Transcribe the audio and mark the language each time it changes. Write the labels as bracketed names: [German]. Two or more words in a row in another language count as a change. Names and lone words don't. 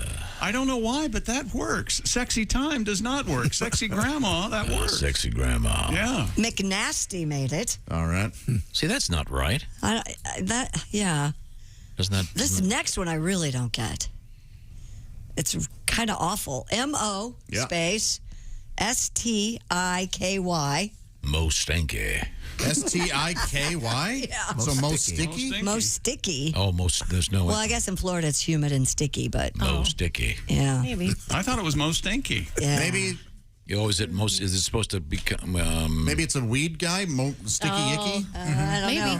[English] I don't know why, but that works. Sexy time does not work. Sexy grandma, that works. Sexy grandma. Yeah. McNasty made it. All right. See, that's not right. Yeah. Isn't that? This next one I really don't get. It's kind of awful. MO space STIKY. Mo Stanky. STIKY? Yeah. So most sticky? Most sticky. Oh, there's no. Well, I guess in Florida it's humid and sticky, but. Mo Sticky. Yeah. Maybe. I thought it was most stinky. Yeah. Maybe. Is it supposed to become? Maybe it's a weed guy, sticky icky. I don't know.